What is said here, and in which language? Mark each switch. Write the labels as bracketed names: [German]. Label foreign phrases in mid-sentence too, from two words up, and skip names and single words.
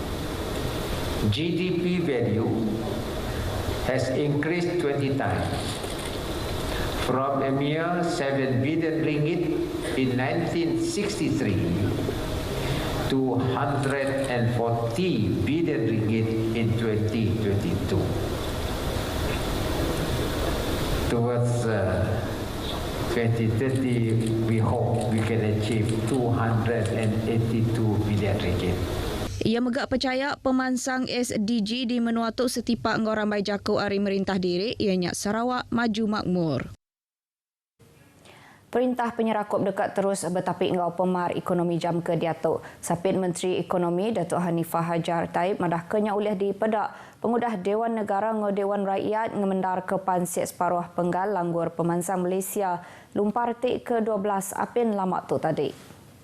[English] GDP value has increased 20 times from a mere 7 billion ringgit in 1963 to 140 billion ringgit in 2022. Towards 2030, we hope we can achieve 282 billion ringgit. [Iban] Ia megak percaya pemansang SDG di Menua Tu setipak ngau ramai jakau ari merintah diri ianya Sarawak maju makmur. Perintah penyerakup dekat terus bertapik ngau pemar ekonomi jam ke Datuk. Sapit Menteri Ekonomi Datuk Hanifah Hajar Taib madah kenya ulih di pedak pengudah Dewan Negara ngau Dewan Rakyat ngemendar ke Pansiat Separuh Penggal Langgur Pemansang Malaysia lumpar tik ke-12 Apin Lamak tu tadi.